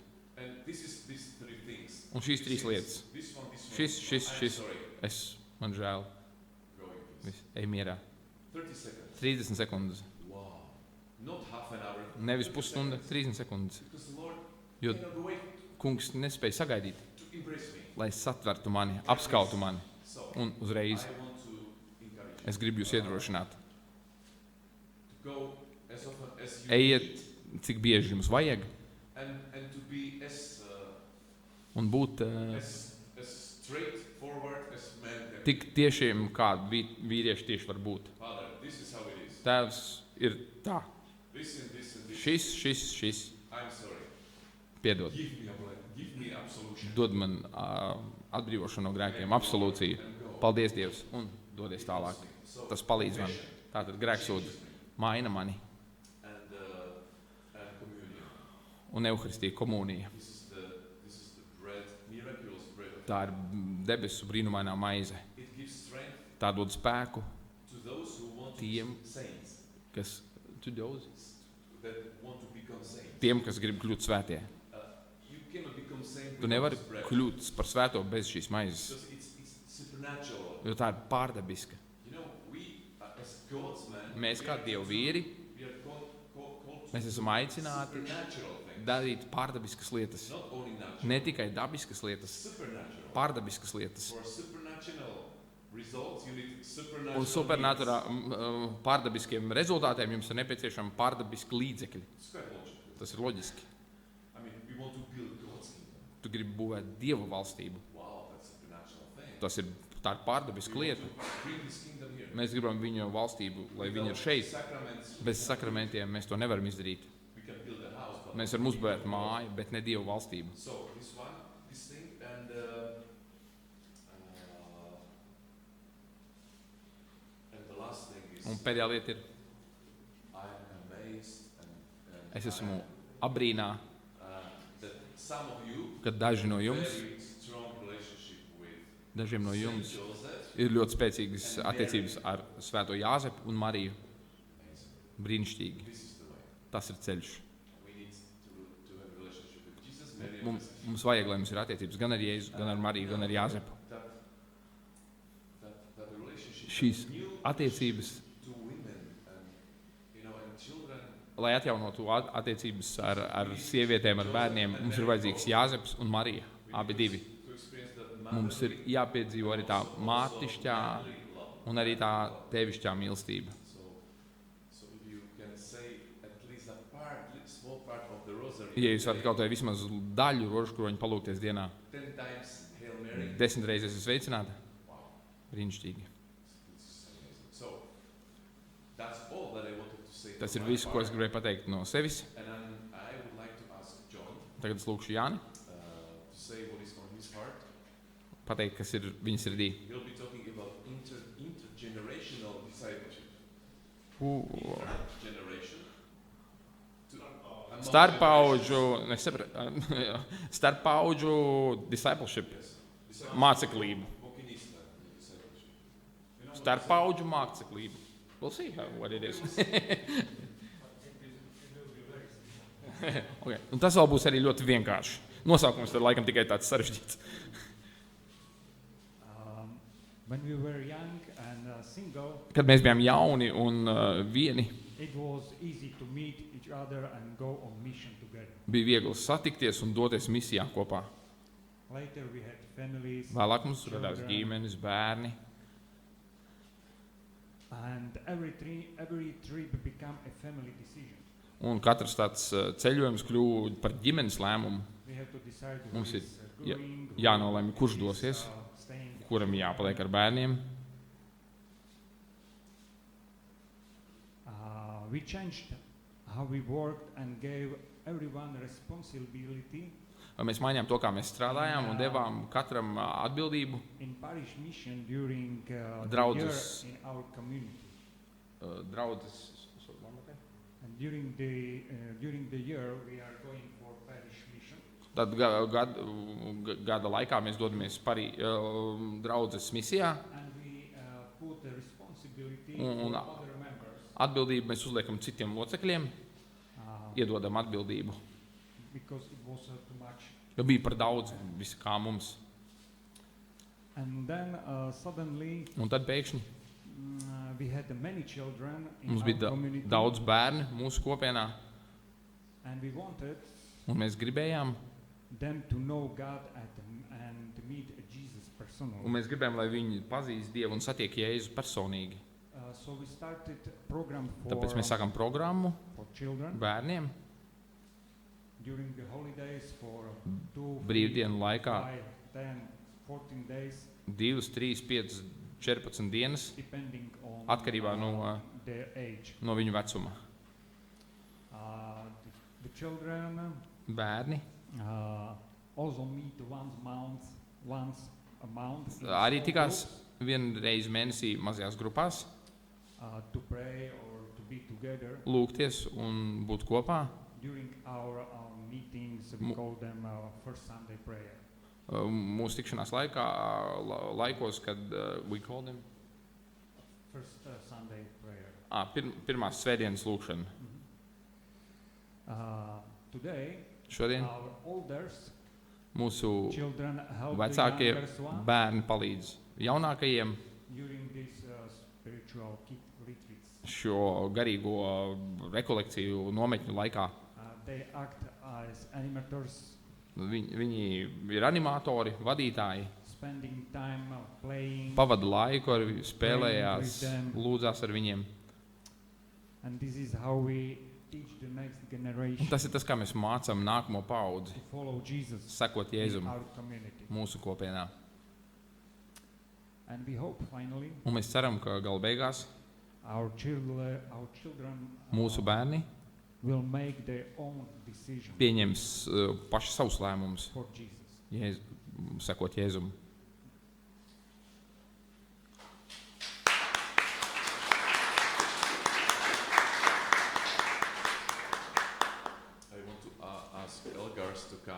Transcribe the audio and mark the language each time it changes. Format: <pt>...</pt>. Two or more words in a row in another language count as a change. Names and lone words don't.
<en>And this is these three things.</en> <lv>Un šīs trīs lietas.</lv> <en>This one, this one.</en> <lv>Šis,</lv> <en>this one.</en> <lv>šis,</lv> <en>I'm</en> <lv>šis.</lv> <en>sorry.</en> <lv>Man žēl.</lv> <en>Go in, please.</en> <lv>Viss, ej mierā.</lv> <en>30 seconds.</en> <lv>30 sekundes.</lv> <en>Wow. Not half an hour.</en> <lv>Nevis 30 pusstunda,</lv> <en>seconds.</en> <lv>30 sekundes.</lv> <en>Because the Lord</en> <lv>Jo</lv> <en>cannot wait</en> <lv>kungs nespēja sagaidīt,</lv> <en>to embrace me.</en> <lv>lai satvertu mani, apskautu mani.</lv> <en>So</en> <lv>Un uzreiz</lv> <en>I want to encourage you</en> <lv>es gribu jūs iedrošināt.</lv> <en>to go as often as you</en> <lv>Ejiet,</lv> <en>need</en> <lv>cik bieži jums vajag,</lv> <en>and to be</en> <lv>un būt</lv> <en>as straightforward as men can.</en> <lv>tik tiešiem, kā vīrieši tieši var būt.</lv> <en>Father, this is how it is.</en> <lv>Tēvs ir tā.</lv> <en>This and this and this.</en> <lv>Šis,</lv> <en>I'm sorry.</en> <lv>piedod.</lv> <en>Give me absolution.</en> <lv>Dod man atbrīvošanu no grēkiem, absolūciju.</lv> <en>And go.</en> <lv>Paldies, Dievs, un dodies tālāk.</lv> <en>So,</en> <lv>Tas palīdz man.</lv> <en>confession</en> <lv>Tātad grēksūdze maina mani,</lv> <en>and communion.</en> <lv>un euharistija komunija.</lv> <en>This is the bread, miraculous bread. Of</en> <lv>Tā ir debesu brīnumainā maize.</lv> <en>It gives strength</en> <lv>Tā dod spēku</lv> <en>to those who want to</en> <lv>Tiem.</lv> <en>be saints,</en> <lv>kas,</lv> <en>that want to become saints.</en> <lv>tiem, kas grib kļūt svētie.</lv> <en>You cannot become saint</en> <lv>Tu</lv> <en>without</en> <lv>nevari</lv> <en>this bread.</en> <lv>kļūt par svēto bez šīs maizes,</lv> <en>Because it's supernatural.</en> <lv>jo tā ir pārdabiska.</lv> <en>You know, we as God's men,</en> <lv>Mēs</lv> <en>we</en> <lv>kā</lv> <en>are</en> <lv>Dievu</lv> <en>called</en> <lv>vīri,</lv> <en>we are called to</en> <lv>mēs esam aicināti</lv> <en>supernatural things.</en> <lv>darīt pārdabiskas lietas.</lv> <en>Not only natural.</en> <lv>Ne tikai dabiskas lietas,</lv> <en>Supernatural.</en> <lv>pārdabiskas lietas.</lv> <en>For supernatural results, you need supernatural</en> <lv>Un pārdabiskiem rezultātiem jums ir nepieciešami pārdabiski līdzekļi.</lv> <en>means. It's quite logical.</en> <lv>Tas ir loģiski.</lv> <en>I mean, we want to build God's kingdom.</en> <lv>Tu gribi būvēt Dieva valstību.</lv> <en>Wow, that's a supernatural thing.</en> <lv>Tā ir pārdabiska</lv> <en>We</en> <lv>lieta.</lv> <en>want to bring His kingdom here.</en> <lv>Mēs gribam viņu valstību, lai viņi ir</lv> <en>Without</en> <lv>šeit.</lv> <en>Sacraments,</en> <lv>Bez sakramentiem mēs to nevaram izdarīt.</lv> <en>we can build a house, but</en> <lv>Mēs varam uzbūvēt māju, bet ne Dieva valstību.</lv> <en>So this one, this thing, and the last thing is</en> <lv>Un pēdējā lieta ir,</lv> <en>I'm amazed and</en> <lv>es esmu abrīnā,</lv> <en>that some of you</en> <lv>ka daži no jums,</lv> <en>very strong relationship with</en> <lv>dažiem no Saint jums Joseph. ir ļoti spēcīgas attiecības ar Svēto Jāzepu un Mariju.</lv> <en>Amazing.</en> <lv>Brīnišķīgi.</lv> <en>This is the way.</en> <lv>Tas ir ceļš.</lv> <en>We need to have a relationship with Jesus, Mary, and</en> <lv>Mums, Joseph. mums vajag, lai mums ir attiecības gan ar Jēzu, gan ar Mariju, gan ar Jāzepu.</lv> <en>That relationship,</en> <lv>Šīs</lv> <en>that new</en> <lv>attiecības,</lv> <en>to women and children.</en> <lv>lai atjaunotu attiecības ar sievietēm, ar bērniem, mums ir vajadzīgs Jāzeps un Marija. Abi divi.</lv> <en>To experience that</en> <lv>Mums ir jāpiedzīvo arī tā mātišķā un arī tā tevišķā mīlestība.</lv> <en>So if you can say at least a part, small part of the rosary.</en> <lv>Ja jūs varat kaut vai vismaz daļu rožkroņu palūgties dienā,</lv> <en>10 times Hail Mary.</en> <lv>10 reizes esmu sveicināta,</lv> <en>Wow.</en> <lv>brīnišķīgi.</lv> <en>It's</en> <lv>Tas ir viss, ko es gribēju pateikt no sevis.</lv> <en>And I would like to ask John</en> <lv>Tagad es lūkšu Jāni</lv> <en>to say what is on his heart.</en> <lv>pateikt, kas ir viņa sirdī.</lv> <en>He'll be talking about intergenerational discipleship. Intergeneration.</en> <lv>Starppaudžu discipleship. Māceklību. Starppaudžu māceklību.</lv> <en>We'll see what it is. Okay.</en> <lv>Un tas vēl būs arī ļoti vienkārši. Nosaukums tad laikam tikai tāds sarežģīts.</lv> <en>When we were young and single,</en> <lv>Kad mēs bijām jauni un vieni,</lv> <en>it was easy to meet each other and go on mission together.</en> <lv>bija viegli satikties un doties misijā kopā.</lv> <en>Later we had families,</en> <lv>Vēlāk mums radās ģimenes, bērni.</lv> <en>and every trip became a family decision.</en> <lv>Un katrs tāds ceļojums kļuva par ģimenes lēmumu.</lv> <en>We have to decide who</en> <lv>Mums ir</lv> <en>is going, who</en> <lv>jānolemj, kurš</lv> <en>is,</en> <lv>dosies,</lv> <en>staying.</en> <lv>kuram jāpaliek ar bērniem.</lv> <en>We changed how we worked and gave everyone responsibility.</en> <lv>Mēs mainījām to, kā mēs strādājām, un devām katram atbildību.</lv> <en>In parish mission during the</en> <lv>Draudzes.</lv> <en>year in our community.</en> <lv>Draudzes.</lv> <en>And during the year we are going for parish mission.</en> <lv>Tad gada laikā mēs dodamies draudzes misijā.</lv> <en>And we put the responsibility</en> <lv>Un-</lv> <en>for other members</en> <lv>Atbildību mēs uzliekam citiem locekļiem, iedodam atbildību.</lv> <en>because it was too much.</en> <lv>Jo bija par daudz, visi kā mums.</lv> <en>And then suddenly</en> <lv>Un tad pēkšņi</lv> <en>we had many children in</en> <lv>mums</lv> <en>our</en> <lv>bija</lv> <en>community,</en> <lv>daudz bērnu mūsu kopienā,</lv> <en>and we wanted</en> <lv>un mēs gribējām,</lv> <en>them to know God and to meet Jesus personally.</en> <lv>un mēs gribējām, lai viņi pazīst Dievu un satiek Jēzu personīgi.</lv> <en>So we started program</en> <lv>Tāpēc mēs sākam programmu</lv> <en>for children</en> <lv>bērniem</lv> <en>during the holidays for 2,</en> <lv>brīvdienu 5, laikā</lv> <en>10, 14 days,</en> <lv>2, 3, 5, 14 dienas</lv> <en>depending on</en> <lv>atkarībā</lv> <en>their age.</en> <lv>no viņu vecuma.</lv> <en>The children</en> <lv>Bērni</lv> <en>also meet once a month in</en> <lv>arī</lv> <en>small</en> <lv>tikās</lv> <en>groups,</en> <lv>vienu reizi mēnesī mazajās grupās,</lv> <en>to pray or to be together.</en> <lv>lūgties un būt kopā.</lv> <en>During our meetings, we</en> <lv>Mu-</lv> <en>call them First Sunday prayer.</en> <lv>Mūsu tikšanās laikos, kad</lv> <en>we call them First Sunday prayer.</en> <lv>pirmās svētdienas lūgšana.</lv> <en>Today,</en> <lv>Šodien</lv> <en>our elders,</en> <lv>mūsu</lv> <en>children help the</en> <lv>vecākie</lv> <en>youngest ones</en> <lv>bērni palīdz jaunākajiem</lv> <en>during these spiritual retreats.</en> <lv>šo garīgo rekolekciju nometņu laikā.</lv> <en>They act as animators,</en> <lv>Viņi ir animatori, vadītāji,</lv> <en>spending time playing,</en> <lv>pavada laiku, ar spēlējās,</lv> <en>with them.</en> <lv>lūdzās ar viņiem.</lv> <en>and this is how we teach the next</en> <lv>Un</lv> <en>generation</en> <lv>tas ir tas, kā mēs mācām nākamo paudzi,</lv> <en>to follow Jesus</en> <lv>sekot</lv> <en>in</en> <lv>Jēzum</lv> <en>our community.</en> <lv>mūsu kopienā.</lv> <en>And we hope finally</en> <lv>Un mēs ceram, ka gala beigās</lv> <en>our children</en> <lv>mūsu bērni</lv> <en>will make their own decision</en> <lv>pieņems paši savus lēmumus,</lv> <en>for Jesus.</en> <lv>sekot Jēzum.</lv> <en>I want to ask Elgars to come</en>